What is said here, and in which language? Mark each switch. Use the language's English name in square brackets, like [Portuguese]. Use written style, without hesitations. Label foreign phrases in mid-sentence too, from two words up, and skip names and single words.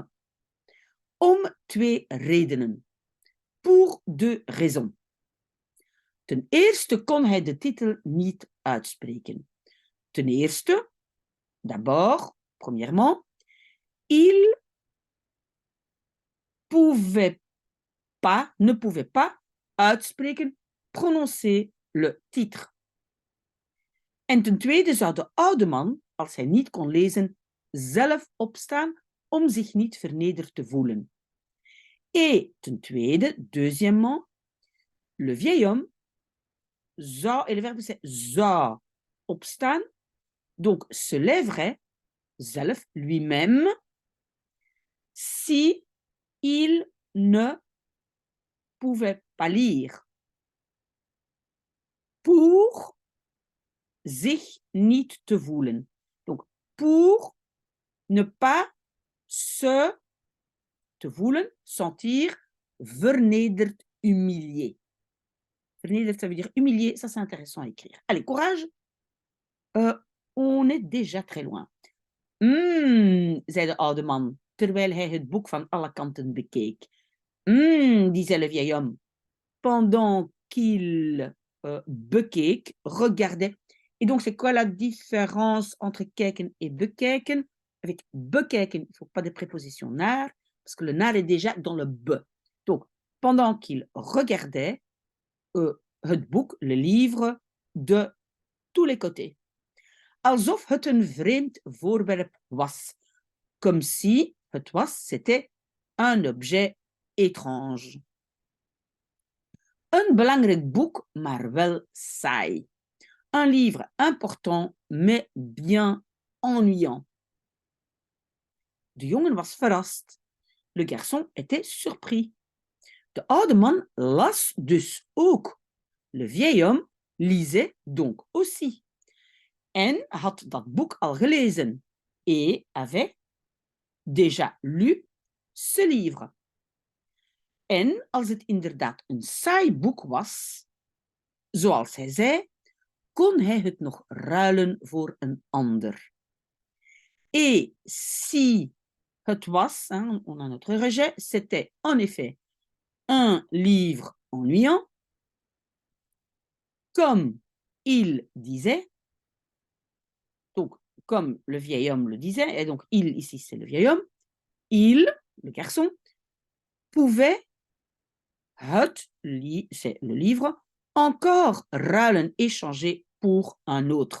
[Dutch] Om 2 redenen. [French] Pour 2 raisons. [Dutch] Ten eerste kon hij de titel niet uitspreken. Ten eerste, [French] d'abord, premièrement, il ne pouvait pas uitspreken, prononcer le titre. [Dutch] En ten tweede zou de oude man, als hij niet kon lezen, zelf opstaan om zich niet vernederd te voelen. Et ten tweede, [French] deuxièmement, le vieil homme zou, et le verbe c'est zou, opstaan, donc se lèverait zelf, lui-même, si il ne pouvait pas lire. [Dutch] pour zich niet te voelen. [French] Donc, pour ne pas se [Dutch] te voelen, [French] sentir vernederd, humilié. Vernederd, ça veut dire humilié, ça c'est intéressant à écrire. Allez, courage. On est déjà très loin. [Dutch] Zei de oude man, terwijl hij het boek van alle kanten bekeek. [French] Disait le vieil homme, pendant qu'il bekeek, regardait. Et donc, c'est quoi la différence entre kijken et bekijken? Avec bekijken, il ne faut pas de préposition naar, parce que le naar est déjà dans le be. Donc, pendant qu'il regardait [Dutch] het boek, [French] le livre, de tous les côtés. [Dutch] Alsof het een vreemd voorwerp was. [French] Comme si [Dutch] het was, [French] c'était un objet étrange. [Dutch] Een belangrijk boek, maar wel saai. [French] Un livre important, mais bien ennuyant. [Dutch] De jongen was verrast. [French] Le garçon était surpris. [Dutch] De oude man las dus ook. [French] Le vieil homme lisait donc aussi. [Dutch] En had dat boek al gelezen. [French] Et avait déjà lu ce livre. [Dutch] En als het inderdaad een saai boek was, zoals hij zei, kon hij het nog ruilen voor een ander. [French] Et si [Dutch] het was, [French] on a notre rejet, c'était en effet un livre ennuyant, comme il disait, donc comme le vieil homme le disait, et donc il ici c'est le vieil homme, il, le garçon, pouvait c'est le livre, encore ruilen, échanger pour un autre.